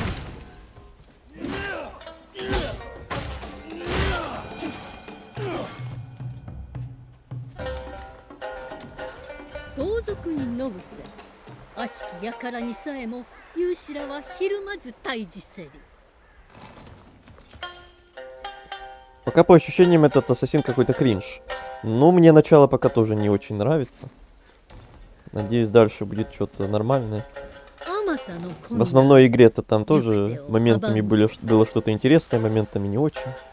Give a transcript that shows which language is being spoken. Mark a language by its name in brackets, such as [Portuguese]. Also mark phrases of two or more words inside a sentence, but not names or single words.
[Japanese] 盗賊にのぶせ、悪しき輩にさえも勇士らはひるまず対峙せり。 [Russian] Пока по ощущениям этот ассасин какой-то кринж. Но мне начало пока тоже не очень нравится. Надеюсь, дальше будет что-то нормальное. В основной игре-то там тоже моментами было что-то интересное, моментами не очень.